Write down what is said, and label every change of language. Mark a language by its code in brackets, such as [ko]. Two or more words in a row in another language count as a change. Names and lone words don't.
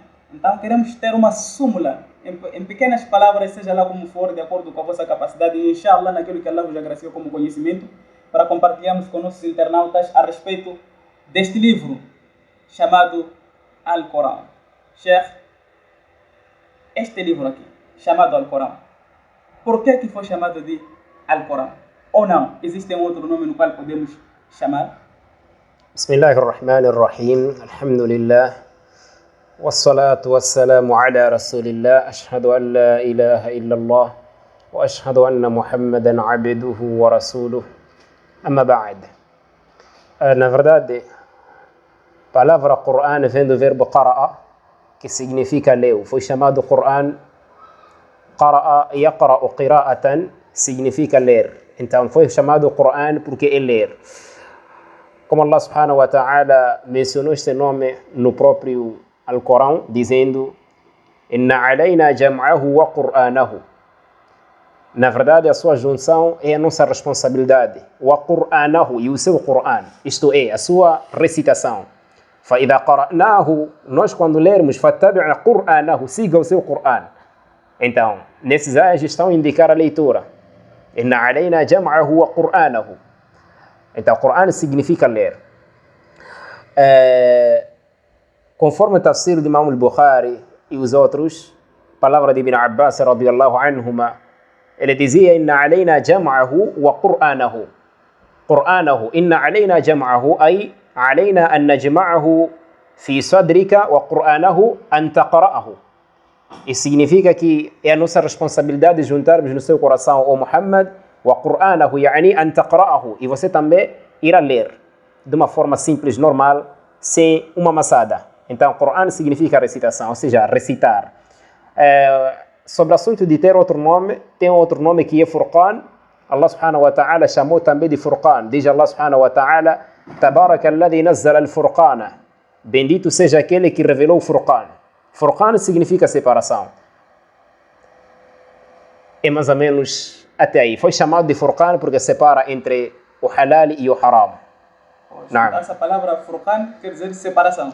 [pt] Então queremos ter uma súmula, em pequenas palavras, seja lá como for, de acordo com a vossa capacidade, e inshallah naquilo que Allah vos agraciou como conhecimento, para compartilharmos com nossos internautas a respeito deste livro chamado Alcorão. Sheikh, este livro aqui, chamado Alcorão, por que foi chamado de Alcorão? Ou não? Existe outro nome no qual podemos chamar? [ar] بسم الله الرحمن الرحيم. Alhamdulillah. والصلاة والسلام على رسول الله. أشهد أن لا إله إلا الله وأشهد أن محمدا عبده ورسوله. أما بعد. [pt] Na verdade, a palavra Qur'an vem do verbo qara'a, que significa leu. Foi chamado Qur'an. [ar] قرأ يقرأ قراءة, [pt] significa ler. Então foi chamado Qur'an porque é ler. Como [ar] الله سبحانه وتعالى [pt] mencionou este nome no próprio Alcorão, dizendo: [ar] إن علينا جمعه وقرآنه. [pt] Na verdade, a sua junção é a nossa responsabilidade. [ar] وقرآنه, [pt] e o seu Qur'an, isto é, a sua recitação. [ar] فإذا قرأناه, [pt] nós quando lermos, [ar] فاتبع قرآنه, [pt] siga o seu Qur'an. Então, nesses ayas estão a indicar a leitura. [ar] إن علينا جمعه وقرآنه. [pt] Então, Qur'an significa ler. Conforme o tafsir de Imam al-Bukhari e os outros, palavra de Ibn Abbas [ar] رضي الله عنهما, [pt] ele dizia: [ar] إن علينا جمعه وقرآنه. قرآنه إن علينا جمعه أي علينا أن نجمعه في صدرك وقرآنه أن تقرأه. [pt] Isso significa que é a nossa responsabilidade juntarmos no seu coração o Muhammad [ar] وقرآنه يعني أن تقرأه, [pt] e você também irá ler de uma forma simples, normal, sem uma maçada. Então, Qur'an significa recitação, ou seja, recitar. Sobre o assunto de ter outro nome, tem outro nome que é Furqan. [ar] الله سبحانه وتعالى [pt] chamou também de Furqan. [ar] Diz الله سبحانه وتعالى تبارك الذي نزل الفرقان. [pt] Bendito seja aquele que revelou o Furqan. Furqan significa separação. É mais ou menos até aí. Foi chamado de Furqan porque separa entre o halal e o haram. Não. Essa palavra Furqan quer dizer separação.